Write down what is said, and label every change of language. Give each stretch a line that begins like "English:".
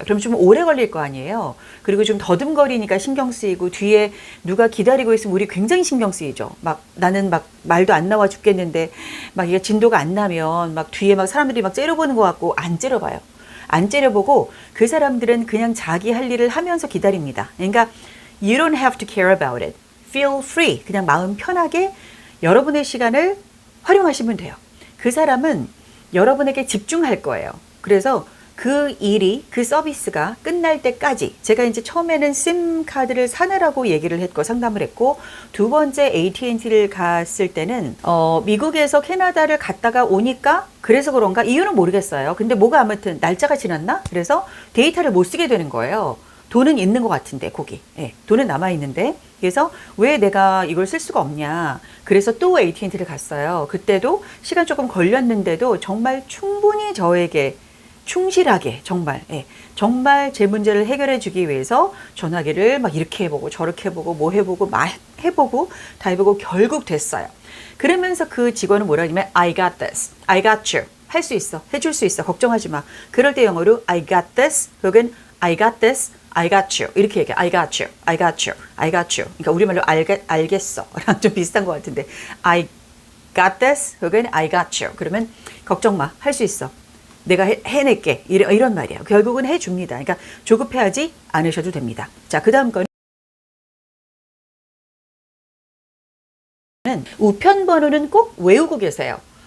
Korean: 그럼 좀 오래 걸릴 거 아니에요. 그리고 좀 더듬거리니까 신경 쓰이고 뒤에 누가 기다리고 있으면 우리 굉장히 신경 쓰이죠. 막 나는 막 말도 안 나와 죽겠는데 막 이게 진도가 안 나면 막 뒤에 막 사람들이 막 째려보는 것 같고 안 째려봐요. 안 째려보고 그 사람들은 그냥 자기 할 일을 하면서 기다립니다. 그러니까
English: you don't have to care about it. Feel free.
Korean: 그냥 마음 편하게 여러분의 시간을 활용하시면 돼요. 그 사람은 여러분에게 집중할 거예요. 그래서 그 일이, 그 서비스가 끝날 때까지 제가 이제 처음에는 심카드를 사느라고 얘기를 했고 상담을 했고 두 번째 AT&T를 갔을 때는 미국에서 캐나다를 갔다가 오니까 그래서 그런가 이유는 모르겠어요. 근데 뭐가 아무튼 날짜가 지났나? 그래서 데이터를 못 쓰게 되는 거예요. 돈은 있는 것 같은데 거기 돈은 남아있는데 그래서 왜 내가 이걸 쓸 수가 없냐. 그래서 또 AT&T를 갔어요. 그때도 시간 조금 걸렸는데도 정말 충분히 저에게 충실하게 정말 제 문제를 해결해 주기 위해서 전화기를 막 이렇게 해보고 저렇게 해보고 뭐 해보고 막 해보고 다 해보고 결국 됐어요. 그러면서 그 직원은 뭐라 하냐면
English: I got this, I got you.
Korean: 할 수 있어, 해줄 수 있어, 걱정하지 마. 그럴 때 영어로
English: I got this 혹은 I got this, I got you
Korean: 이렇게 얘기해.
English: I got you, I got you, I got you.
Korean: 그러니까 우리말로 알겠어 랑 좀 비슷한 것 같은데
English: I got this
Korean: 혹은
English: I got you.
Korean: 그러면 걱정 마, 할 수 있어. 내가 해낼게. 이런 말이에요. 결국은 해줍니다. 그러니까 조급해하지 않으셔도 됩니다. 자, 그 다음 거는 우편 번호는 꼭 외우고 계세요.